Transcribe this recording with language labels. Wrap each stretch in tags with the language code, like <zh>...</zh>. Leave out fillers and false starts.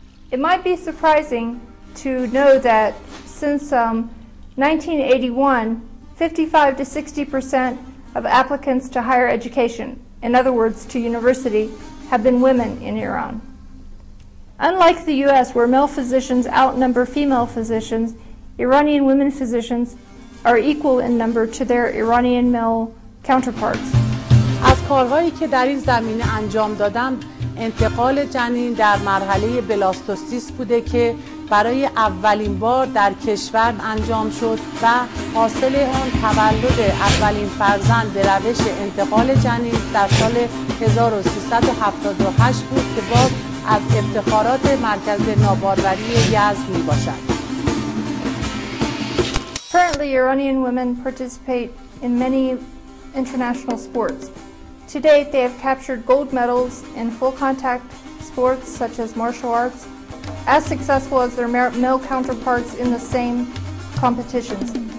<en>It might be surprising to know that since 1981, 55 to 60% of applicants to higher education, in other words to university, have been women in Iran. Unlike the US, where male physicians outnumber female physicians, Iranian women physicians are equal in number to their Iranian male counterparts.</en> <fa>از کارهایی که در این زمینه انجام دادم، انتقال جنین در مرحله بلاستوسیس بوده که برای اولین بار در کشور انجام شد و حاصل اون تولد اولین فرزند به روش انتقال جنین در سال 1378 بود که باز از افتخارات مرکز ناباروری یزد می باشد.</fa> <en>Currently, Iranian women participate in many international sports. To date, they have captured gold medals in full contact sports such as martial arts, as successful as their male counterparts in the same competitions.</en>